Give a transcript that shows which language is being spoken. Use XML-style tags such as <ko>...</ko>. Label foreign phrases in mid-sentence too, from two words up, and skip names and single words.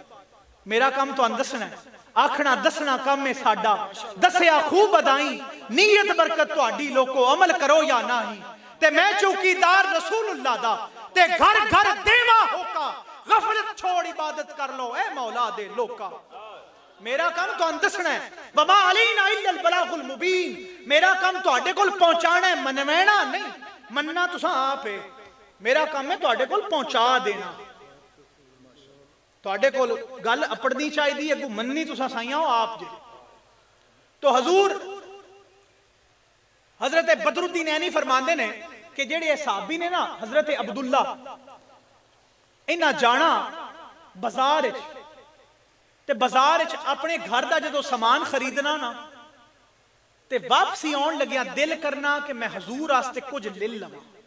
<pa>میرا کم تہانوں دسنا ہے، آکھنا دسنا کم ہے ساڈا. دسیا خوب بدھائی، نیت برکت تہاڈی لوکو، عمل کرو یا نہیں. تے میں چوکیدار رسول اللہ دا، تے گھر گھر دیوا ہوکا، غفلت چھوڑ عبادت کر لو اے مولا دے لوکا. میرا کم تہانوں دسنا ہے,</pa> <ar>وما علينا إلا البلاغ المبين.</ar> <pa>میرا کم تہاڈے کول پہنچانا ہے، منوانا نہیں۔ مننا تساں آپ ہے، میرا کم ہے تہاڈے کول پہنچا دینا. تہاڈے کول گل اپڑنی چاہیدی، اگو مننی تساں سائیاں ہو آپ جے. تو حضور حضرت بدرالدین عینی فرماندے نے کہ جیڑے صحابی نے نا حضرت عبداللہ، انہاں جانا بازار تے بازار اپنے گھر کا جو سامان خریدنا نا، تے واپسی آؤن لگیا دل کرنا کہ میں حضور واسطے کچھ لے لواں.</pa>